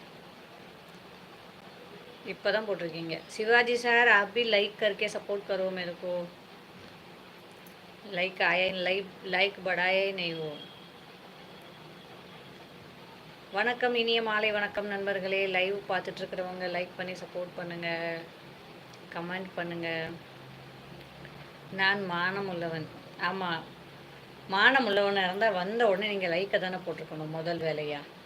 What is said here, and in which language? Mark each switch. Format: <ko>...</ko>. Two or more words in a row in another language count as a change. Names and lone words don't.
<ta>இப்போ தான் போட்டிருக்கீங்க.</ta> <hi>शिवाजी सर आप भी लाइक करके सपोर्ट करो मेरे को. लाइक आया, लाइक बढ़ाया ही नहीं वो.</hi> <ta>வணக்கம், இனிய மாலை வணக்கம் நண்பர்களே. லைவ் பார்த்துட்ருக்கிறவங்க லைக் பண்ணி சப்போர்ட் பண்ணுங்கள், கமெண்ட் பண்ணுங்கள். நான் மானம் உள்ளவன். ஆமாம், மானம் உள்ளவனாக இருந்தால் வந்த உடனே நீங்கள் லைக்கை தானே போட்டிருக்கணும் முதல் வேலையாக.</ta>